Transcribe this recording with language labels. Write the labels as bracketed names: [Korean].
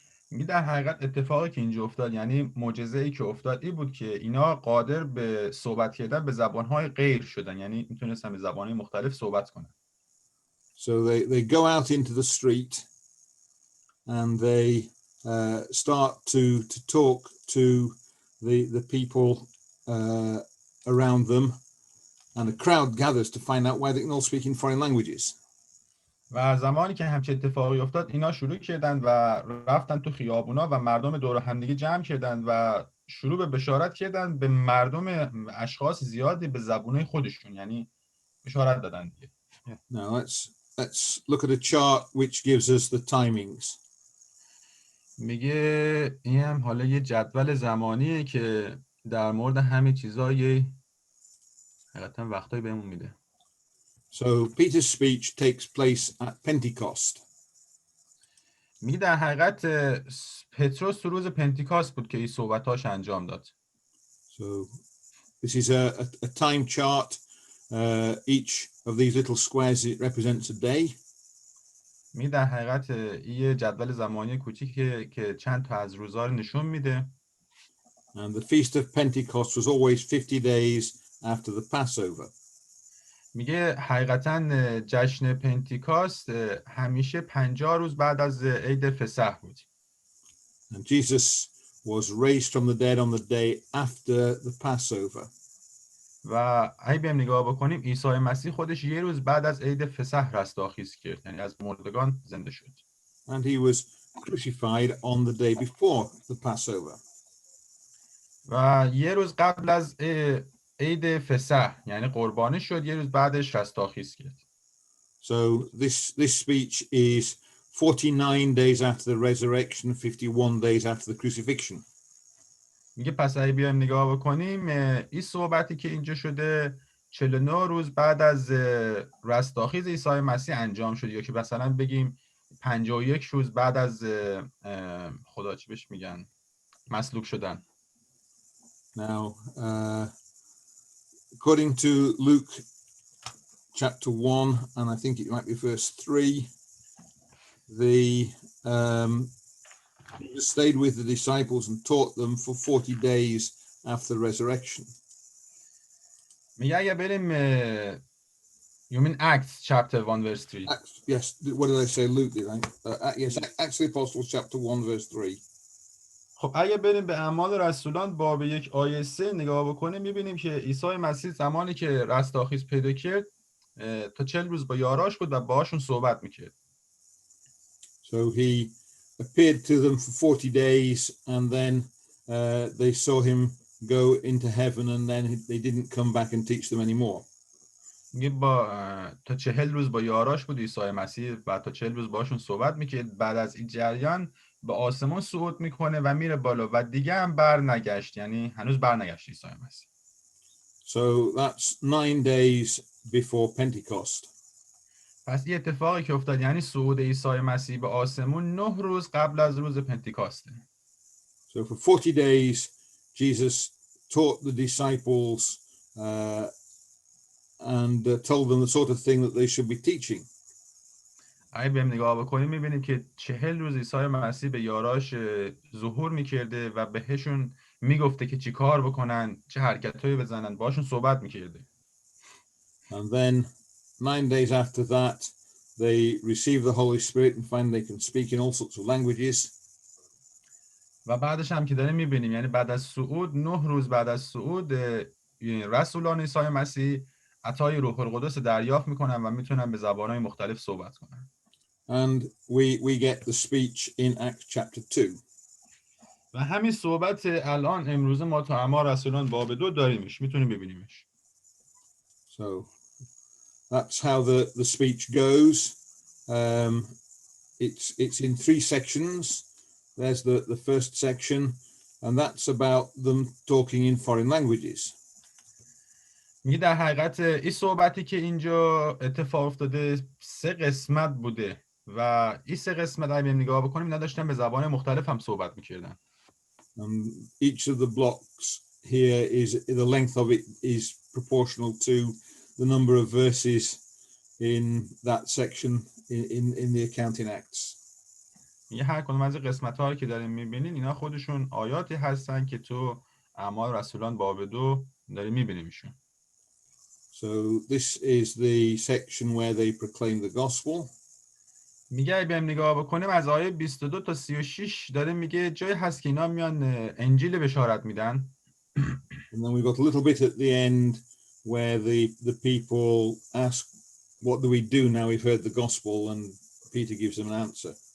[Persian] میگه در حقیقت اتفاقی که اینجا افتاد یعنی معجزه‌ای که افتاد این بود که اینا قادر به صحبت کردن به زبان‌های غیر شدن، یعنی میتونستن به زبان‌های مختلف صحبت کنن. [English] So they go out into the street and they start to talk to the people around them, and a crowd gathers to find out why they can all speak in foreign languages. [Persian] و زمانی که همچین اتفاقی افتاد اینا شروع کردن و رفتن تو خیابونا و مردم دور همدیگه جمع کردن و شروع به بشارت کردن به مردم، اشخاص زیادی به زبونهای خودشون، یعنی بشارت دادن دیگه. [English] Now let's look at a chart which gives us the timings. [Persian] میگه این هم حالا یه جدول زمانیه که در مورد همه چیزای حقیقتا وقتایی بهمون میده. [English] So Peter's speech takes place at Pentecost. [Persian] میگه در حقیقت پتروس تو روز پنتیکاست بود که این صحبتاش انجام داد. [English] So this is a time chart. Each of these little squares, it represents a day. [Persian] میگه در حقیقت این جدول زمانی کوچیکه که چند تا از روزا رو نشون میده. [English] And the feast of Pentecost was always 50 days after the Passover. [Persian] میگه حقیقتا جشن پنتیکاست همیشه 50 روز بعد از عید فسح بود. [English] And Jesus was raised from the dead on the day after the Passover. [Persian] و اگه بهم نگاه بکنیم عیسی مسیح خودش یه روز بعد از عید فسح رستاخیز کرد، یعنی از مردگان زنده شد. [English] And he was crucified on the day before the Passover. [Persian] و یه روز قبل از عید فسح یعنی قربانی شد، یه روز بعدش رستاخیز کرد. [English] So this speech is 49 days after the resurrection, 51 days after the crucifixion. [Persian] میگه پس اگه بیایم نگاه بکنیم این صحبتی که اینجا شده 49 روز بعد از رستاخیز عیسی مسیح انجام شده، یا که مثلا بگیم 51 روز بعد از خدا چی بهش میگن مسلوب شدن. [English] Now, according to Luke chapter 1, and I think it might be verse 3, Jesus stayed with the disciples and taught them for 40 days after the resurrection. [Persian] میگه اگه بریم [English] you mean Acts chapter 1 verse 3. Yes, what did I say, Luke, did I? Yes, Acts of the Apostles chapter 1 verse 3. [Persian] خب اگه بریم به اعمال رسولان باب 1 آیه 3 نگاه بکنیم میبینیم که عیسی مسیح زمانی که رستاخیز پیدا کرد تا 40 روز با یاراش بود و باهاشون صحبت میکرد. [English] So he appeared to them for 40 days and then they saw him go into heaven and then they didn't come back and teach them anymore. [Persian] میگه تا 40 روز با یاراش بود عیسی مسیح، بعد تا 40 روز باشون صحبت میکرد، بعد از این جریان به آسمان صعود میکنه و میره بالا و دیگه هم بر نگشت، یعنی هنوز بر نگشت عیسی مسیح. [English] So that's 9 days before Pentecost. [Persian] پس این اتفاقی که افتاد یعنی صعود عیسی مسیح به آسمون 9 روز قبل از روز پنتیکاسته. [English] So for 40 days Jesus taught the disciples and told them the sort of thing that they should be teaching. [Persian] اگه بهم نگاه بکنیم میبینیم که 40 روز عیسی مسیح به یاراش ظهور میکرده و بهشون میگفته که چی کار بکنن، چه حرکتایی بزنن، باشون صحبت میکرده. [English] And then 9 days after that they receive the Holy Spirit and find they can speak in all sorts of languages. [Persian] و بعدش هم که داریم میبینیم یعنی بعد از صعود 9 روز بعد از صعود رسولان عیسی مسیح عطای روح القدس دریافت میکنن و میتونن به زبانهای مختلف صحبت کنن. [English] And we get the speech in Acts chapter 2. [Persian] و همین صحبت الان امروز ما تو اعمال رسولان باب 2 داریمش، میتونیم ببینیمش. [English] So that's how the speech goes. It's in 3 sections. There's the first section, and that's about them talking in foreign languages. [Persian] میگه در حقیقت این صحبتی که اینجا اتفاق افتاده 3 قسمت بوده و این 3 قسمت اگه نگاه بکنیم اینا داشتن به زبان مختلف هم صحبت میکردن. [English] Each of the blocks here is the length of it is proportional to the number of verses in that section in the account in Acts. [Persian] یه هر کدوم از قسمت‌ها که داریم می‌بینین اینا خودشون آیاتی هستن که تو اعمال رسولان باب 2 داریم می‌بینیمشون. [English] So this is the section where they proclaim the gospel. [Persian] میگه اگه بریم نگاه بکنیم از آیه 22 تا 36 داره میگه جایی هست که اینا میان انجیل بشارت میدن. [English] And then we've got a little bit at the end where the people ask, what do we do now we've heard the gospel? And Peter gives them an answer.